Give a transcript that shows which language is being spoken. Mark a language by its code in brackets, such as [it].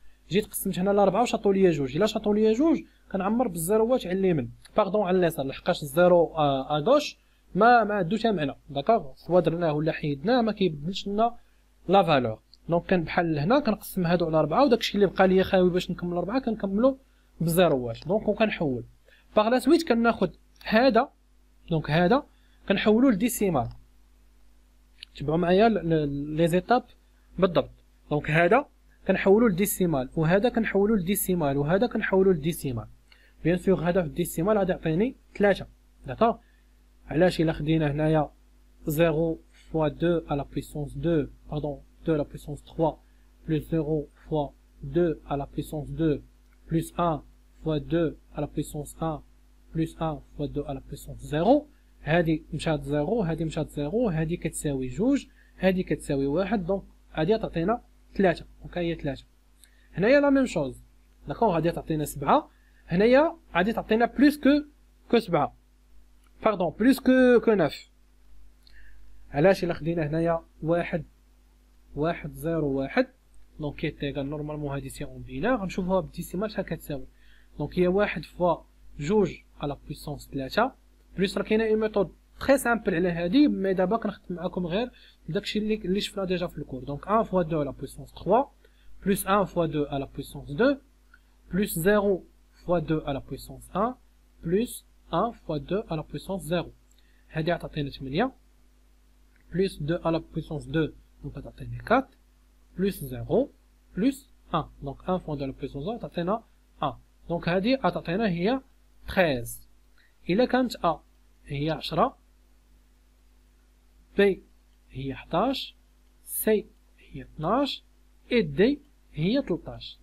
[ar] جيت قسمت هنا ل 4 وشاطوا ليا جوج الا شاطوا ليا جوج كنعمر بالزيروات على اليمين باردون على اليسار لحقاش الزيرو ا غوش ما عندو حتى معنى داكوغ سوا درناه ولا حيدناه ما كيبدلش لنا لا فالور دونك كان بحال هنا كنقسم هادو على 4 وداكشي اللي بقى ليا خاوي باش نكمل 4 كنكملو بالزيروات دونك وكنحول باغ لا سويت كناخد هذا دونك هذا كنحولو لديسيمال تبعوا معايا لي زيتاب بالضبط دونك هذا كنحولو لديسيمال، وهذا كنحولو لديسيمال، وهذا كنحولو لديسيمال. بيان سور هذا في الديسيمال غادي يعطيني 3. داكوغ. علاش الا خدينا هنايا [fr] 0 fois 2 à la puissance 2 pardon 2 à la puissance 3 plus 0 fois 2 à la puissance 2 plus 1 fois 2 à la puissance 1 plus 1 fois 2 à la puissance 0. [ar] هذه مشات 0 هذه مشات 0 هذه كتساوي 2 هذه كتساوي 1 دونك غادي تعطينا 3. دونك هي 3. هنايا لا ميم شوز. داكوغ غادي تعطينا 7. هنايا غادي تعطينا بلوس كو 7 باردون بلوس كو 9. علاش الا خدينا هنايا 1 1 0 1 دونك كيتيغال نورمالمون هادي سي اون بينار غنشوفوها بالديسيمال شحال كتساوي. دونك هي 1 فوا 2 على بويسونس 3 بلوس. راه كاينه اون ميثود تري سامبل على هادي، مي دابا كنخدم معاكم غير داكشي اللي شفنا ديجا في الكور. دونك 1 فوا 2 على بويسونس 3 بلوس 1 فوا 2 على بويسونس 2 بلوس 0 فوا 2 على بويسونس 1 بلوس 1 فوا 2 على بويسونس 0. هادي غتعطينا 8 [fr] plus 2 à la puissance 2, donc ça t'atteint 4, plus 0, plus 1. Donc 1 fois 2 à la puissance 1, t'atteint 1. [ar] Donc هذه تعطينا هي 13. إلا كانت A هي 10 B هي 11 C هي 12 [fr] et D [ar] هي 13.